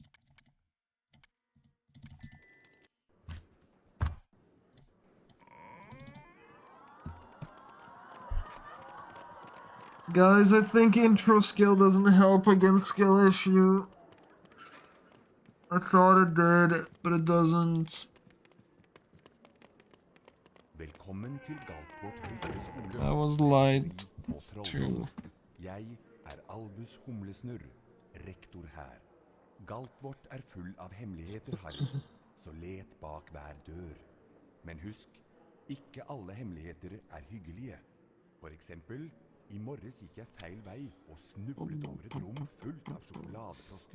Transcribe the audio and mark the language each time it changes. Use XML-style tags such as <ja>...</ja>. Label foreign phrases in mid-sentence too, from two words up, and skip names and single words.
<en>Guys, I think intro skill doesn't help against skill issue. I thought it did, but it doesn't.</en> <no>Velkommen til Galtvort høyere skole.</no> <en>I was lied</en> <no>Og Trollom.</no> <en>to.</en> <no>Jeg Albus Humlesnurr, rektor her. Galtvort full av hemmeligheter, Harry. Så let bak hver dør. Men husk, ikke alle hemmeligheter hyggelige. For eksempel, i morges gikk jeg feil vei og snublet over et rom fullt av sjokoladefrosker.</no>